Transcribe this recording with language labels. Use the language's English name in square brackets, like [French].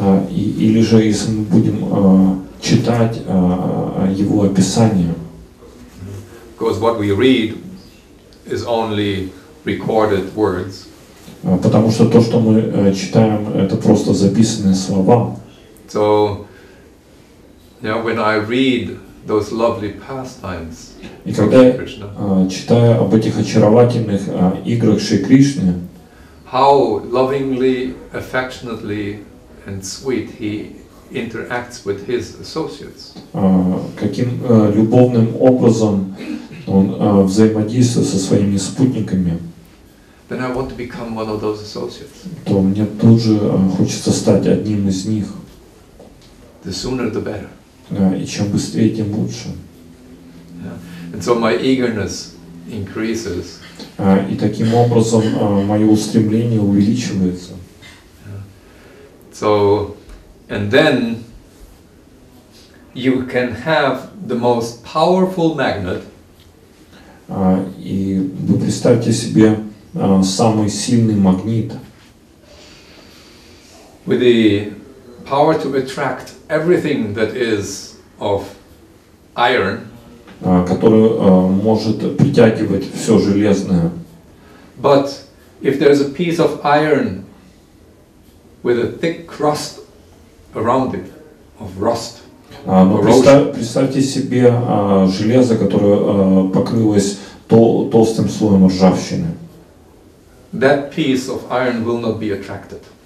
[Russian] или же если мы будем читать его описание. [English] Because what we read is only recorded words. [Russian] Потому что то, что мы читаем, это просто записанные слова. [English] So, when I read those lovely pastimes [Russian] И [English] of [Russian] когда я [English] Krishna, [Russian] читаю об этих очаровательных играх Шри Кришны, [English] how lovingly, affectionately and sweet he interacts with his associates. [Russian] каким любовным образом он взаимодействует со своими спутниками, [English] Then I want to become one of those associates. [Russian] то мне тут же хочется стать одним из них. [English] The sooner the better. [Russian] И чем быстрее, тем лучше. [English] And so my eagerness increases. [Russian] И таким образом мое устремление увеличивается. [English] So, and then you can have the most powerful magnet. [Russian] И вы представьте себе самый сильный магнит. [English] With the power to attract everything that is of iron, [Russian] который может притягивать все железное. [English] but if there's a piece of iron with a thick crust around it, of rust, [Russian] Но представьте себе железо, которое покрылось толстым слоем ржавчины. [English] that piece of iron will not be attracted.